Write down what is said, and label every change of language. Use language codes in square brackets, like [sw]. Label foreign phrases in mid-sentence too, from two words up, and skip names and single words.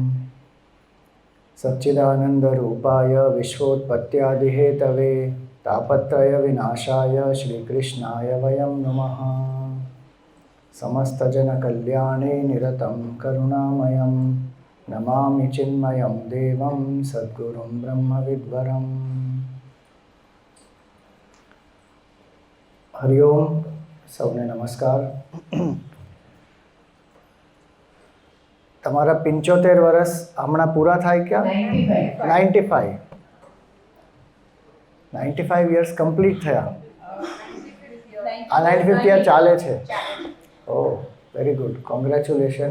[sa] सच्चिदानन्दरूपाय विश्वोत्पत्त्यादिहेतवे तापत्रयविनाशाय श्रीकृष्णाय वयं नमः। समस्तजनकल्याणे निरतं करुणामयं नमामि चिन्मयं देवं सद्गुरुं ब्रह्मविद्वरम्। हरि ओम। [gu] સૌને નમસ્કાર। તમારા 75 વર્ષ હમણાં પૂરા થાય ક્યાં? 95 [en] years complete [gu] થયા। આ 95 યર ચાલે છે। ઓહ, [en] very good, congratulations.